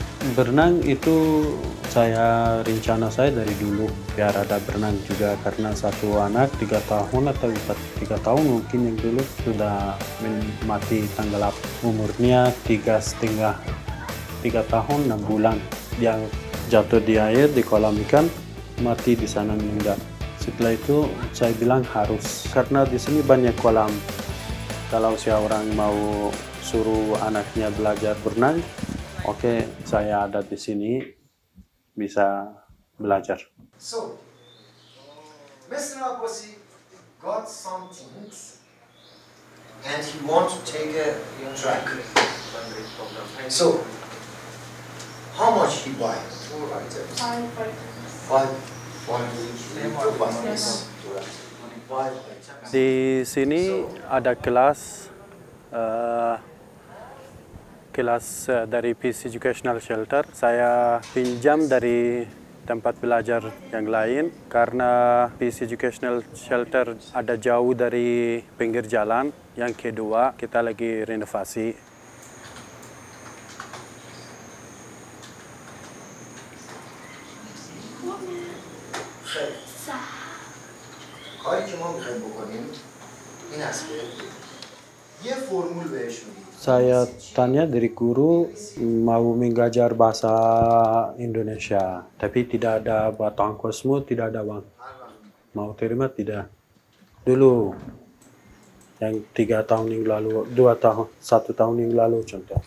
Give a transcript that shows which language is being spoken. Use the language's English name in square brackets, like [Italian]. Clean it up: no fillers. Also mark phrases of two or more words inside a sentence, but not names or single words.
[Indonesian] Berenang itu rencana saya dari dulu biar ada berenang juga karena satu anak 3 tahun atau 3 tahun mungkin yang dulu sudah mati tenggelam, umurnya 3,5 tahun 6 bulan dia jatuh di air di kolam ikan, mati di sana meninggal. Setelah itu saya bilang harus karena di sini banyak kolam, kalau seorang mau suruh anaknya belajar berenang, oke, saya ada di sini bisa belajar. [English] So, Mr. Abbasi got some things and he wants to take a track. So, how much he buy? Five items. [Indonesian] Di sini ada kelas dari Peace Educational Shelter. Saya pinjam dari tempat belajar yang lain karena Peace Educational Shelter ada jauh dari pinggir jalan. Yang kedua, kita lagi renovasi. [Persian] کاری که ما میخوایم بکنیم این است که یه فرمول بهش میدیم. [Indonesian] Saya tanya dari guru mau mengajar bahasa Indonesia, tapi tidak ada buat ongkosmu, tidak ada uang. Mau terima tidak? Dulu yang 3 tahun yang lalu, 1 tahun yang lalu contoh.